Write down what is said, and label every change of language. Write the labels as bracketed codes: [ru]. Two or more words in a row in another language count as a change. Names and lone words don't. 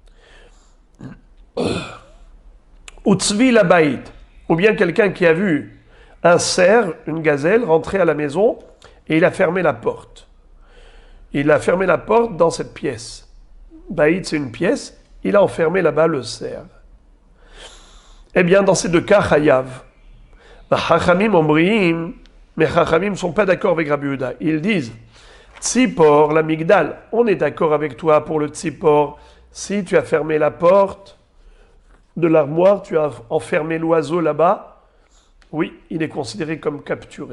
[he] וצבי לבית, [fr] ou bien quelqu'un qui a vu un cerf, une gazelle, rentrer à la maison et il a fermé la porte. Il a fermé la porte dans cette pièce. Baït, c'est une pièce, il a enfermé là-bas le cerf. Eh bien, dans ces deux cas, Chayav. [he] חכמים אומרים, [fr] mais Chachamim ne sont pas d'accord avec Rabbi Yehuda. Ils disent, [he] ציפור, למגדל, [fr] on est d'accord avec toi pour le Tzipor. Si tu as fermé la porte de l'armoire, tu as enfermé l'oiseau là-bas, oui, il est considéré comme capturé.